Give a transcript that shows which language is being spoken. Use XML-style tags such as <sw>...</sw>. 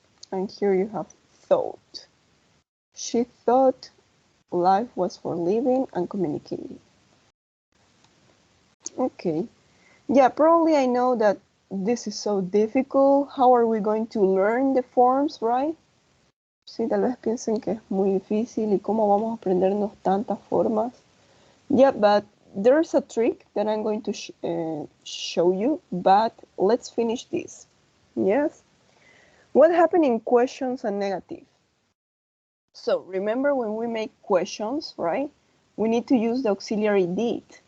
<en>And here you have thought. She thought life was for living and communicating. Okay. Yeah, probably I know that this is so difficult. How are we going to learn the forms, right?</en> <es>Sí, tal vez piensen que es muy difícil y cómo vamos a aprendernos tantas formas.</es> <en>Yeah, but there's a trick that I'm going to show you, but let's finish this. Yes? What happened in questions and negative? So remember when we make questions, right? We need to use the auxiliary did.</en>